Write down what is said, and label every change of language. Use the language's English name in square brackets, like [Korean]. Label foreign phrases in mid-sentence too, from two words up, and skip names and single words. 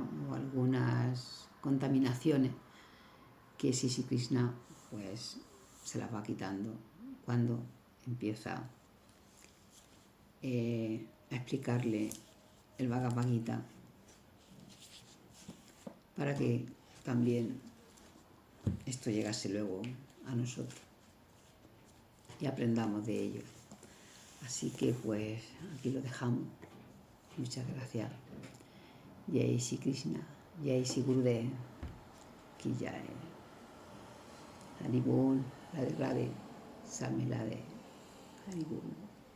[Spanish] O algunas contaminaciones que Sri Krishna pues se las va quitando cuando empieza a explicarle el Bhagavad Gita, para que también esto llegase luego a nosotros y aprendamos de ello. Así que pues aquí lo dejamos. Muchas gracias. [Hindi] जय श्री कृष्ण, जय श्री गुरुदेव, की जय. हरि बोल, राधे राधे, Samilade, हरि बोल.